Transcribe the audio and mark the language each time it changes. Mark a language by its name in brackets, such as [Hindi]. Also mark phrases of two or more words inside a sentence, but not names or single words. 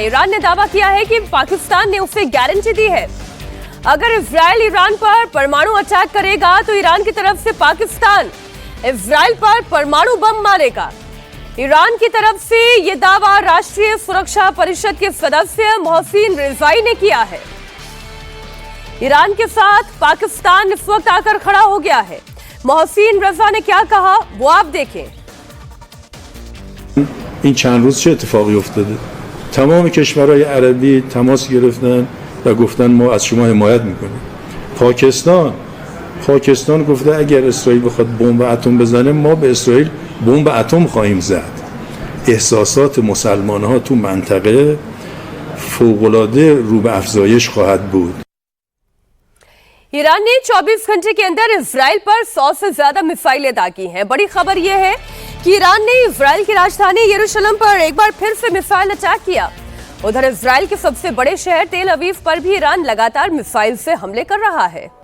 [Hindi] ईरान ने दावा किया है कि पाकिस्तान ने उसे गारंटी दी है, अगर इजराइल ईरान पर परमाणु अटैक करेगा तो ईरान की तरफ से पाकिस्तान इजराइल पर परमाणु बम मारेगा। ईरान की तरफ से यह दावा राष्ट्रीय सुरक्षा परिषद के सदस्य मोहसिन रिजाई ने किया है। ईरान के साथ पाकिस्तान इस वक्त आकर खड़ा हो गया है। मोहसिन रजा ने क्या कहा वो आप देखें। [Persian] این چند روز چه اتفاقی افتاده؟ تمام کشورهای عربی تماس گرفتن و گفتن ما از شما حمایت میکنیم. پاکستان گفته اگر اسرائیل بخواد بمب اتم بزنه ما به اسرائیل بمب اتم خواهیم زد. احساسات مسلمان‌ها تو منطقه فوق‌العاده رو به افزایش خواهد بود. [Hindi] ईरान ने 24 घंटे के अंदर इजराइल पर 100 से ज्यादा मिसाइलें दागी हैं। बड़ी खबर यह है कि ईरान ने इजराइल की राजधानी यरूशलेम पर एक बार फिर से [English] missile attack [Hindi] किया। उधर इजराइल के सबसे बड़े शहर तेल अवीव पर भी ईरान लगातार मिसाइल से हमले कर रहा है।